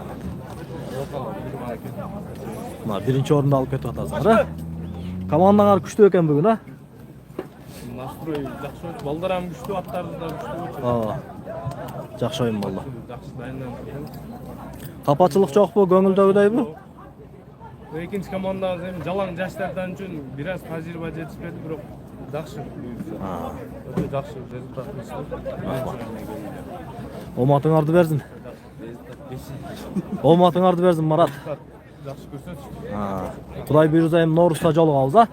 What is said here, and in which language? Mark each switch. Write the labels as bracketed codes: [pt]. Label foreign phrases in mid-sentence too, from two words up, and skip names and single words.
[kk] Бірінші орында алып кетіп атасыңар. Командаңар күшті екен бүгін, а? Настрой жақсы өтті. Балдарам күшті, аттарды да күшті өтті. Жақсы ойын болды. Жақсы дайынданып. Қапатшылық жоқ бұ, көңілдегідей бұ? [ky] Екінші командамыз эми жалаң жаштардан үчүн бираз тажрыйба жетишпеди, бирок жакшы. Өтө жакшы результат берди. Оматыңарды берсин. Оматыңарды берсин, Марат. Жакшы көрсөтүштү. Кудай буйрса эми Ноорузда жолугабыз, а?